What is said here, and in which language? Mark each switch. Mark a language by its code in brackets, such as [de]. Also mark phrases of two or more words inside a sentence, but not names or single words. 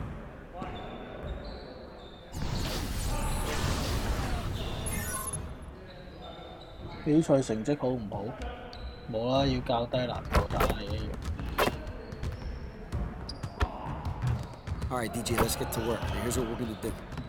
[yue] 比賽成績好唔好？冇啦，要較低難度打嘅。 [en] All right, DJ, let's get to work. Now here's what we're gonna do.